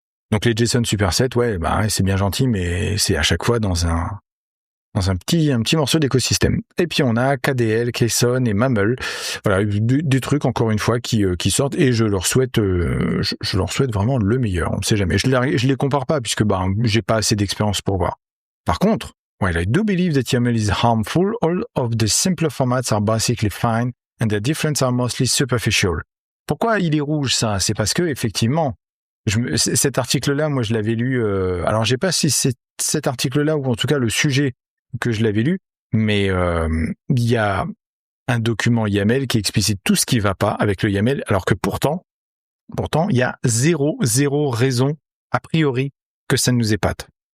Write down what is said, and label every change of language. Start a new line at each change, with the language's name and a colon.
French: Donc les JSON Superset, c'est bien gentil, mais c'est à chaque fois dans un petit morceau d'écosystème. Et puis on a KDL, KSON et MAML. Voilà, des trucs encore une fois qui sortent, et je leur souhaite vraiment le meilleur. On ne sait jamais. Je les compare pas puisque j'ai pas assez d'expérience pour voir. Par contre,
English: I do believe that YAML is harmful. All of the simpler formats are basically fine and the differences are mostly superficial.
French: Pourquoi il est rouge ça? C'est parce que effectivement, cet article-là, moi je l'avais lu. Alors j'ai pas si c'est cet article-là ou en tout cas le sujet que je l'avais lu, mais il y a un document YAML qui explicite tout ce qui va pas avec le YAML, alors que pourtant, il y a zéro raison, a priori, que ça nous épate.